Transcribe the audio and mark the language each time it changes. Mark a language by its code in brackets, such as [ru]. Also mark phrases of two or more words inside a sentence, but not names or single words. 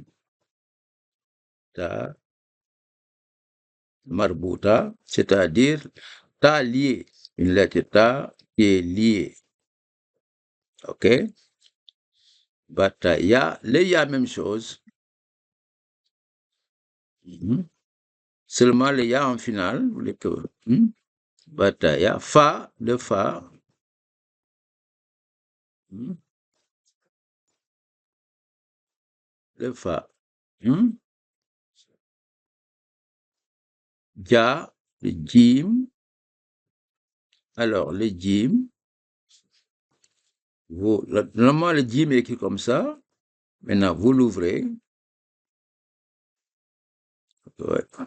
[ar] تاء مربوطة, [fr] c'est-à-dire ta lié, une lettre ta qui est liée. OK? Bataya, le ya, même chose. Seulement le ya en finale, Bataya, fa, le fa. Le fa. Ja, le jim. Alors, le jim, normalement, le jim est écrit comme ça. Maintenant, vous l'ouvrez. Ouais.